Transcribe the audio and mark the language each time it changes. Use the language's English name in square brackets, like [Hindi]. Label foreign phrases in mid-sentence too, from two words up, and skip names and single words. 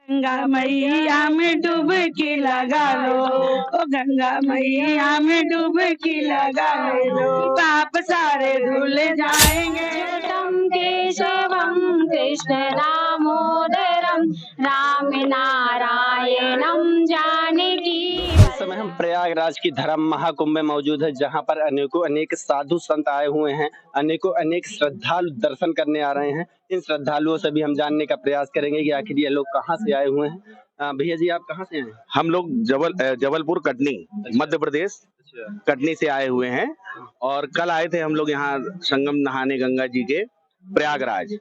[Hindi] गंगा मैया में डुबकी लगा लो, ओ गंगा मैया में डुबकी लगा लो, पाप सारे धुल जाएंगे। [Sanskrit] अच्युतं केशवं कृष्ण दामोदरं राम नारायणं जानकी। [Hindi] इस समय हम प्रयागराज की धर्म महाकुंभ में मौजूद है, जहां पर अनेक साधु संत आए हुए हैं। अनेक श्रद्धालु दर्शन करने आ रहे हैं। इन श्रद्धालुओं से भी हम जानने का प्रयास करेंगे कि आखिर ये लोग कहाँ से आए हुए हैं। भैया जी, आप कहाँ से आए हैं? हम लोग जबलपुर कटनी मध्य प्रदेश कटनी से आए हुए हैं और कल आए थे हम लोग यहाँ संगम नहाने गंगा जी के प्रयागराज।